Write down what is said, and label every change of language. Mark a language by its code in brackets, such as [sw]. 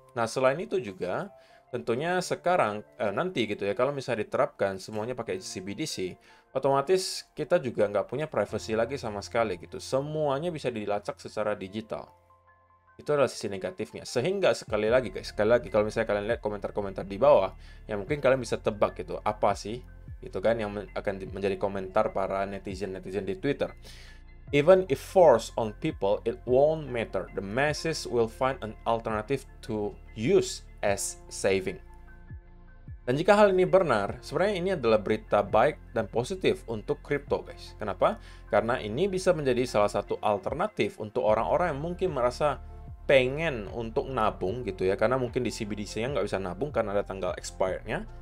[id] Nah, selain itu juga, tentunya sekarang, nanti gitu ya, kalau misalnya diterapkan semuanya pakai CBDC, otomatis kita juga nggak punya privacy lagi sama sekali gitu. Semuanya bisa dilacak secara digital. Itu adalah sisi negatifnya. Sehingga sekali lagi guys, kalau misalnya kalian lihat komentar-komentar di bawah, ya mungkin kalian bisa tebak gitu, apa sih? Itu kan yang akan menjadi komentar para netizen-netizen di Twitter. [en] Even if forced on people, it won't matter. The masses will find an alternative to use as saving. [id] Dan jika hal ini benar, sebenarnya ini adalah berita baik dan positif untuk kripto, guys. Kenapa? Karena ini bisa menjadi salah satu alternatif untuk orang-orang yang mungkin merasa pengen untuk nabung gitu ya. Karena mungkin di CBDC-nya nggak bisa nabung karena ada tanggal expired-nya.